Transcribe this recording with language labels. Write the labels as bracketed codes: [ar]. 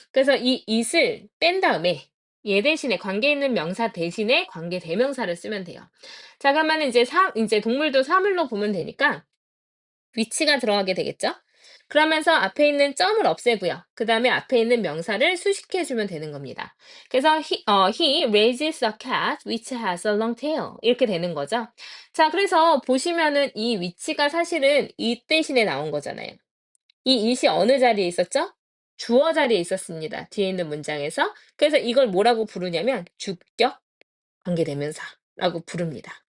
[ko] 그래서 이 it을 뺀 다음에 얘 대신에 관계 있는 명사 대신에 관계 대명사를 쓰면 돼요. 자, 그러면 이제 동물도 사물로 보면 되니까 위치가 들어가게 되겠죠? 그러면서 앞에 있는 점을 없애고요. 그 다음에 앞에 있는 명사를 수식해 주면 되는 겁니다. [en] 그래서 he raises a cat which has a long tail. [ko] 이렇게 되는 거죠. 자, 그래서 보시면은 이 위치가 사실은 it 대신에 나온 거잖아요. 이 it이 어느 자리에 있었죠? 주어 자리에 있었습니다. 뒤에 있는 문장에서. 그래서 이걸 뭐라고 부르냐면 주격 관계대명사라고 부릅니다.